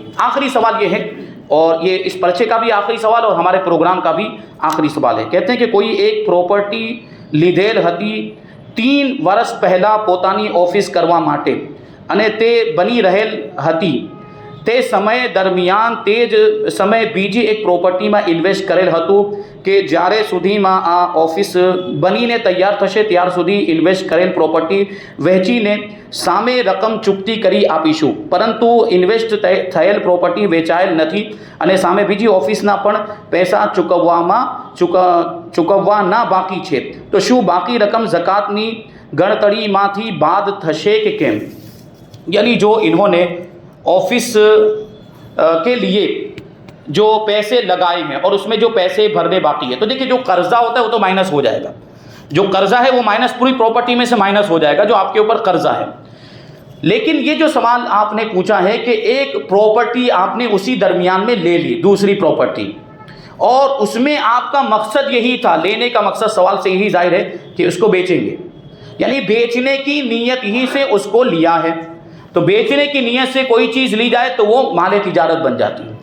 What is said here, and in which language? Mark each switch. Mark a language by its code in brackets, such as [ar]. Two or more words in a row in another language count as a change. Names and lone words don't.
[ur] آخری سوال یہ ہے، اور یہ اس پرچے کا بھی آخری سوال اور ہمارے پروگرام کا بھی آخری سوال ہے، کہتے ہیں کہ کوئی [gu] ایک પ્રોપર્ટી લીધેલ હતી 3 વર્ષ પહેલાં પોતાની ઓફિસ કરવા માટે, અને તે બની રહેલ હતી, તે સમય દરમિયાન તે જ સમયે બીજી એક પ્રોપર્ટીમાં ઇન્વેસ્ટ કરેલ હતું કે જ્યારે સુધીમાં આ ઓફિસ બનીને તૈયાર થશે ત્યાર સુધી ઇન્વેસ્ટ કરેલ પ્રોપર્ટી વહેંચીને સામે રકમ ચૂકતી કરી આપીશું, પરંતુ ઇન્વેસ્ટ થયેલ પ્રોપર્ટી વેચાયેલ નથી અને સામે બીજી ઓફિસના પણ પૈસા ચૂકવવાના બાકી છે, તો શું બાકી રકમ ઝકાતની ગણતરીમાંથી બાદ થશે કે કેમ? [ur] یعنی جو انہوں نے آفس کے لیے جو پیسے لگائے ہیں اور اس میں جو پیسے بھرنے باقی ہے، تو دیکھیں جو قرضہ ہوتا ہے وہ تو مائنس ہو جائے گا، جو قرضہ ہے وہ مائنس پوری پراپرٹی میں سے مائنس ہو جائے گا جو آپ کے اوپر قرضہ ہے۔ لیکن یہ جو سوال آپ نے پوچھا ہے کہ ایک پراپرٹی آپ نے اسی درمیان میں لے لی، دوسری پراپرٹی، اور اس میں آپ کا مقصد یہی تھا، لینے کا مقصد سوال سے یہی ظاہر ہے کہ اس کو بیچیں گے، یعنی بیچنے کی نیت ہی سے اس کو لیا ہے، تو بیچنے کی نیت سے کوئی چیز لی جائے تو وہ مال تجارت بن جاتی ہے۔